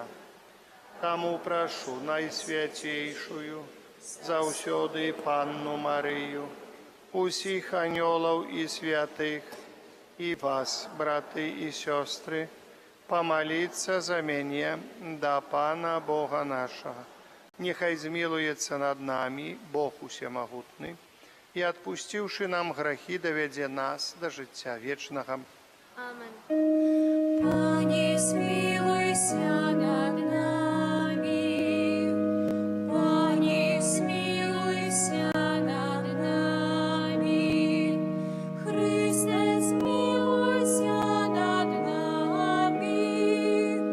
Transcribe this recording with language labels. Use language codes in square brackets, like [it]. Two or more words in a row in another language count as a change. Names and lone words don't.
[be] Таму прашу Найсвяцейшую, заўсёды Панну Марыю, усіх анёлаў і святых, і вас, браты і сёстры, памаліцца за мяне да Пана Бога нашага. Нехай змілуецца над намі Бог Усемагутны і, адпусціўшы нам грахі, давядзе нас да жыцця вечнага. Amen. [ru] Пане, смилуйся над нами. Пане, смилуйся над нами. Христе, смилуйся над нами.